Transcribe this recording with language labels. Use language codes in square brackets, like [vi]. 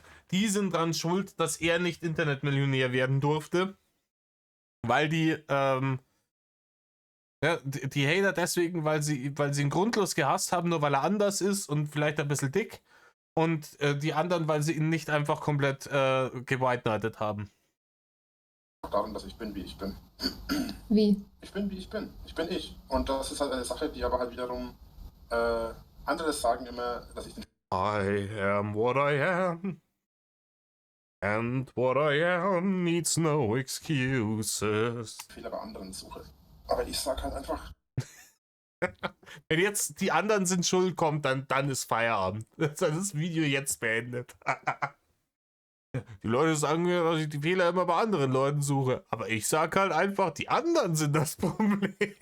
[de] Die sind dran schuld, dass er nicht Internetmillionär werden durfte, weil die Hater deswegen, weil sie ihn grundlos gehasst haben, nur weil er anders ist und vielleicht ein bisschen dick, und die anderen, weil sie ihn nicht einfach komplett gewhite-nighted haben. Darum, dass ich bin, wie ich bin. Wie? Ich bin, wie ich bin. Ich bin ich. Und das ist halt eine Sache, die aber halt wiederum andere sagen immer, dass ich den [en] I am what I am. And what I am needs no excuses. [de] Fehler bei anderen suche. Aber ich sag halt einfach. Wenn jetzt die anderen sind schuld kommt, dann ist Feierabend. Das ist das Video jetzt beendet. Die Leute sagen mir, dass ich die Fehler immer bei anderen Leuten suche. Aber ich sag halt einfach, die anderen sind das Problem.